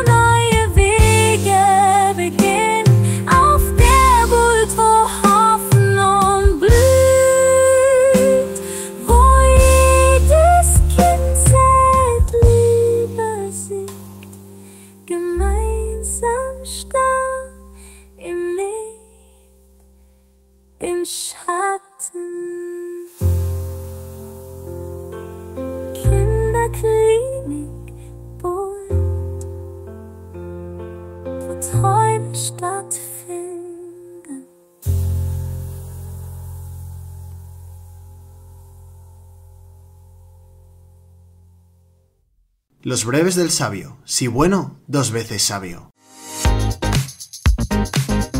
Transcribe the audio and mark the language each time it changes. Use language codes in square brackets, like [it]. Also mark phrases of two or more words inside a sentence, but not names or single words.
[de] neue Wege beginnen, auf der Burg, wo Hoffnung blüht, wo jedes Kind seit Liebe singt, gemeinsam stark im Licht, im Schatten. Kinderklinik bunt, wo Träume stattfinden. [es] Los breves del sabio. Si bueno, 2 veces sabio.